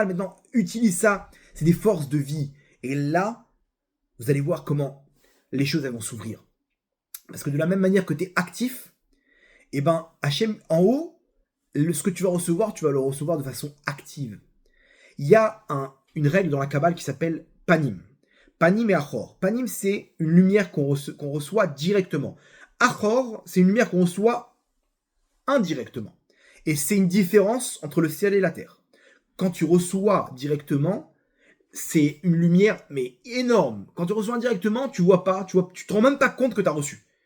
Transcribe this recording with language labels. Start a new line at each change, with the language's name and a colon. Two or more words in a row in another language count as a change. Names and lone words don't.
French: Maintenant, utilise ça. C'est des forces de vie. Et là, vous allez voir comment les choses elles vont s'ouvrir. Parce que de la même manière que tu es actif, et ben Hachem, en haut, ce que tu vas le recevoir de façon active. Il y a une règle dans la Kabbale qui s'appelle Panim. Panim et Achor. Panim, c'est une lumière qu'on reçoit directement. Achor, c'est une lumière qu'on reçoit indirectement. Et c'est une différence entre le ciel et la terre. Quand tu reçois directement, c'est une lumière, mais énorme. Quand tu reçois indirectement, tu vois pas, tu te rends même pas compte que tu as reçu.